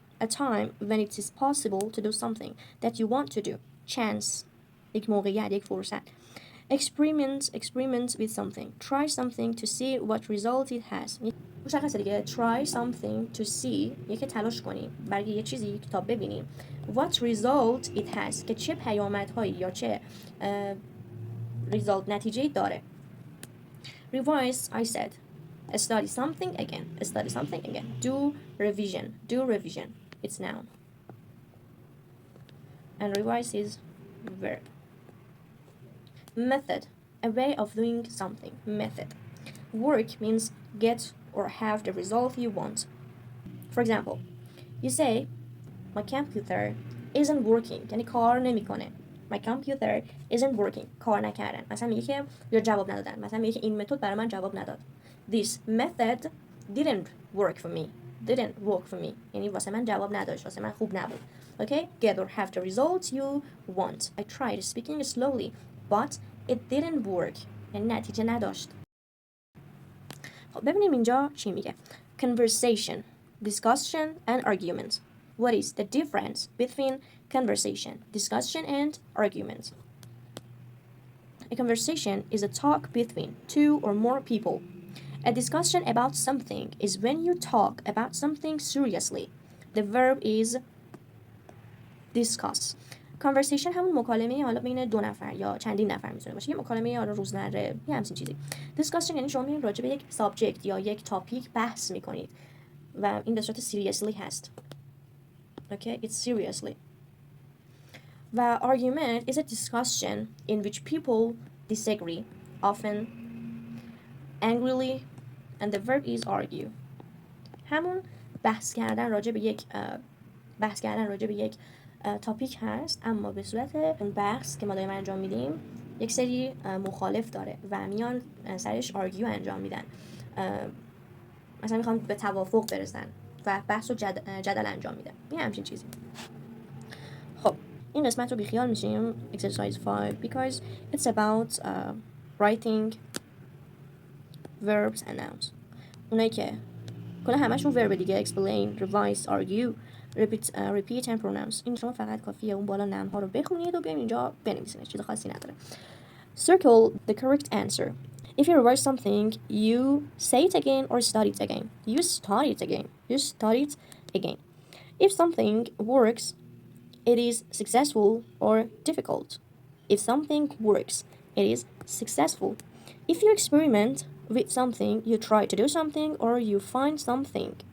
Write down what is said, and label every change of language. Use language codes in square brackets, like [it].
[en] A time when it is possible to do something that you want to do. [fa] Chance, یک موقعیت، یک فرصت. [en] Experiment with something. Try something to see what result it has. [fa] مشخصه دیگه. [en] Try something to see [fa] یکی تلاش کنیم برای یه چیزی تا ببینیم [en] what result it has [fa] که چه پیامدهایی یا چه result نتیجه داره. [en] Revise, I said. Study something again. Do revision. It's noun. And revise is verb. Method, a way of doing something. Method. Work means get or have the result you want. For example, you say, my computer isn't working. [fa] یعنی کار نمیکنه. [en] My computer isn't working. [fa] کار نکردن. مثلا میگه که یا جواب ندادن. مثلا میگه که این متد برای من جواب نداد. [en] This method didn't work for me. [fa] یعنی واسه من جواب نداشت. واسه من خوب نبود. [en] Okay? Get or have the result you want. I tried speaking slowly, but it didn't work. [fa] یعنی نتیجه نداشت. خب ببینیم اینجا چی میگه. [en] Conversation, discussion and argument. What is the difference between conversation, discussion, and argument? A conversation is a talk between two or more people. A discussion about something is when you talk about something seriously. The verb is discuss. [fa] conversation همون مکالمه حالا بین دو نفر یا چندین نفر میتونه باشه. یه مکالمه حالا روزمره، یه همچین چیزی. discussion یعنی شما میرین راجع به یک سابجکت یا یک تاپیک بحث میکنید و این به صورت seriously هست. [en] Okay, it's seriously. و argument is a discussion in which people disagree, often angrily, and the verb is argue. [fa] همون بحث کردن راجع به یک تاپیک هست، اما به صورت اون بحث که ما داریم انجام میدیم یک سری مخالف داره و میان سرش آرگیو انجام میدن، مثلا میخوام به توافق برسن و بحث و جدل انجام میدن، یه همچین چیزی. خب این قسمت رو بیخیال میشیم [en] exercise 5 because it's about writing verbs and nouns. [fa] اونایی که کلا همشون [en] verb [fa] دیگه [en] explain, revise, argue, repeat and pronounce. [fa] این شما فقط کافیه اون بالا نام ها رو بخونید و بیاین اینجا بنویسینش، چیز خاصی نداره. [en] Circle the correct answer. If you revise something, you say it again or study it again. You study it again. You study it again. If something works, it is successful or difficult. If something works, it is successful. If you experiment with something, you try to do something or you find something.